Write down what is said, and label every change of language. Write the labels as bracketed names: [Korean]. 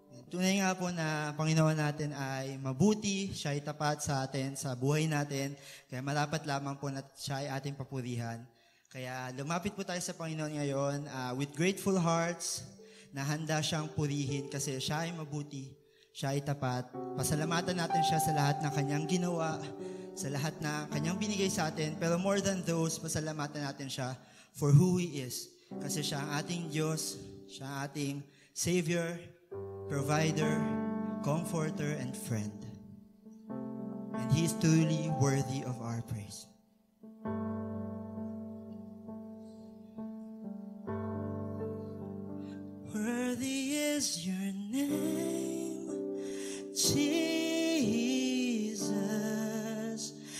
[Filipino] Tunay nga po na Panginoon natin ay mabuti, siya ay tapat sa atin, sa buhay natin, kaya marapat lamang po na siya ay ating papurihan. Kaya lumapit po tayo sa Panginoon ngayon [English] with grateful hearts [Filipino] na handa siyang purihin kasi siya ay mabuti, siya ay tapat. Pasalamatan natin siya sa lahat ng kanyang ginawa, sa lahat na kanyang binigay sa atin. [English] Pero more than those, [Filipino] pasalamatan natin siya [English] for who He is. [Filipino] Kasi siya ang ating Diyos, siya ang ating [English] Savior, Provider, Comforter, and Friend. And He is truly worthy of our praise. Worthy is your name, Jesus.